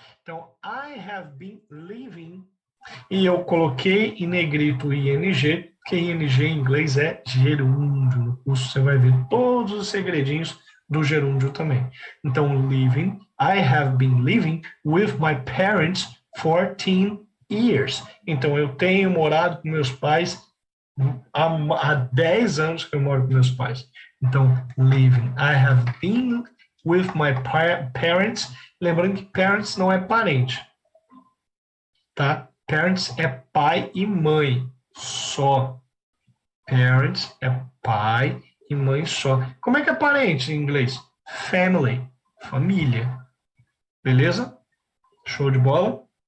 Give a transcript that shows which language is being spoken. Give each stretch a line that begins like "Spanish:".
English: Então, I have been living.
Portuguese: E eu coloquei em negrito ING, porque ING em inglês é gerúndio. No curso você vai ver todos os segredinhos do gerúndio também.
English: Então, living. I have been living with my parents 14 years.
Portuguese: Então, eu tenho morado com meus pais há 10 anos que eu moro com meus pais.
English: Então, living. I have been with my parents.
Portuguese: Lembrando que parents não é parente. Tá? Parents é pai e mãe só. Parents é pai e mãe só. Como é que é parente em inglês? Family. Família. Beleza? Show de bola?